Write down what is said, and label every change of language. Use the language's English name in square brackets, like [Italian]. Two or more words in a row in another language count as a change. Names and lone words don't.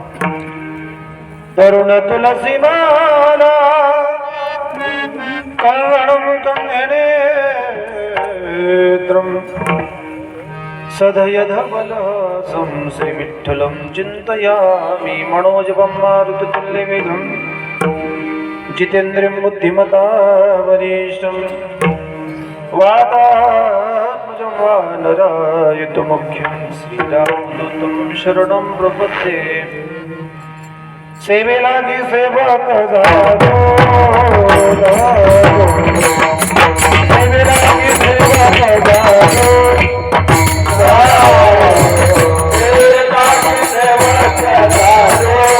[Sanskrit] तरुण तुलसी माला कर्णं कण्यनेत्रं सदयधवलसं श्रीविठ्ठलं चिन्तयामि मनोजवं मारुततुल्यवेगं जितेन्द्रियं बुद्धिमता वरिष्ठं वातात्मजं वानरायुतमुख्यं श्रीरामदूतं शरणं प्रपद्ये [Konkani] सेवे लागी सेवक जागो सेवे लागी सेवक जागो सेवे लागी सेवक जागो